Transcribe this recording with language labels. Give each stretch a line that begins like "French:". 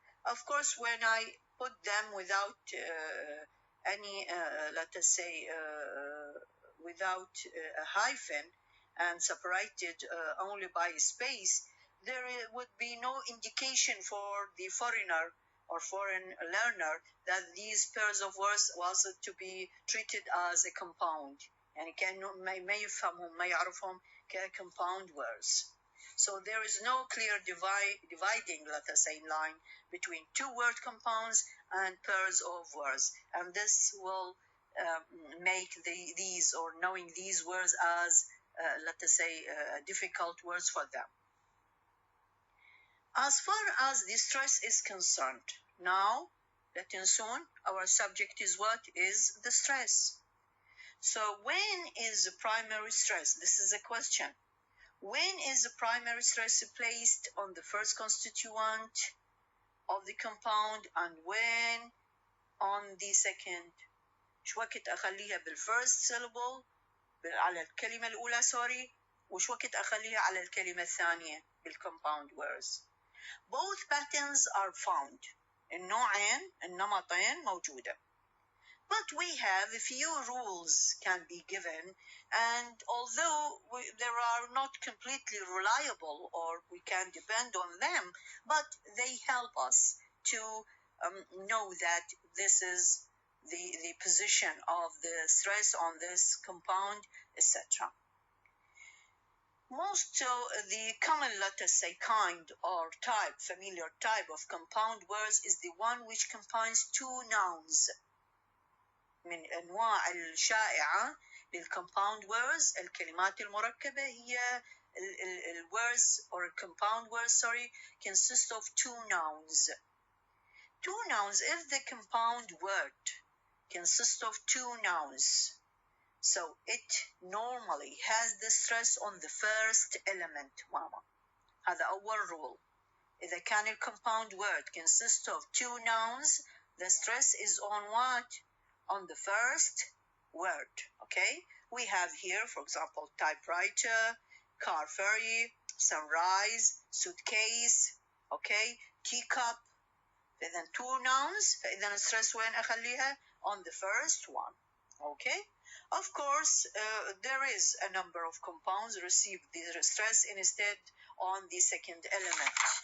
English: Of course, when I put them without any, let us say, without a hyphen and separated only by space, there would be no indication for the foreigner or foreign learner that these pairs of words was to be treated as a compound.
Arabic: يعني كأنه ما يفهمهم ما يعرفهم كcompound words.
English: So there is no clear dividing, let us say, line between two word compounds and pairs of words, and this will make these or knowing these words as let us say difficult words for them. As far as the stress is concerned, now
Arabic: لا تنسون
English: our subject is what? Is the stress. So when is the primary stress? This is a question. When is the primary stress placed on the first constituent of the compound and when on the second?
Arabic: شو وقت أخليها بالfirst syllable على الكلمة الأولى وش وقت أخليها على الكلمة الثانية بالcompound words.
English: Both patterns are found.
Arabic: النمطين موجودة.
English: But we have a few rules can be given, and although they are not completely reliable or we can depend on them, but they help us to know that this is the position of the stress on this compound, etc. Most of the common, let us say, kind or type, familiar type of compound words is the one which combines two nouns.
Arabic: من أنواع الشائعة للcompound words الكلمات المركبة هي
English: words or compound words consist of two nouns. Two nouns, if the compound word consists of two nouns, so it normally has the stress on the first element.
Arabic: ماما هذا أول rule. إذا كان
English: compound word consists of two nouns, the stress is on what? On the first word. We have here, for example, typewriter, car ferry, sunrise, suitcase, teacup.
Arabic: فإذا
English: two nouns,
Arabic: فإذا stress وين أخليها?
English: On the first one. Of course, there is a number of compounds receive the stress instead on the second element.